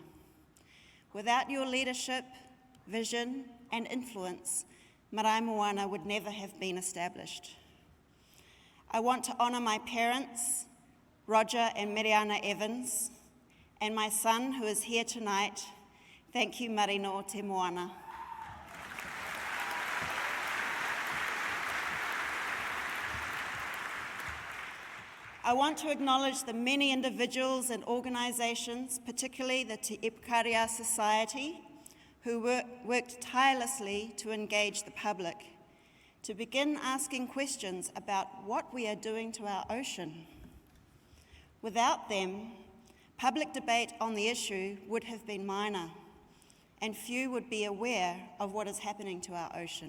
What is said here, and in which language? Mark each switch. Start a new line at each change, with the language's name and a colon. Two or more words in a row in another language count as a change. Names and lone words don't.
English: Without your leadership, vision, and influence, Marae Moana would never have been established. I want to honour my parents, Roger and Miriana Evans, and my son who is here tonight. Thank you, Marino o te Moana. I want to acknowledge the many individuals and organisations, particularly the Te Ipakaria Society, who worked tirelessly to engage the public, to begin asking questions about what we are doing to our ocean. Without them, public debate on the issue would have been minor, and few would be aware of what is happening to our ocean.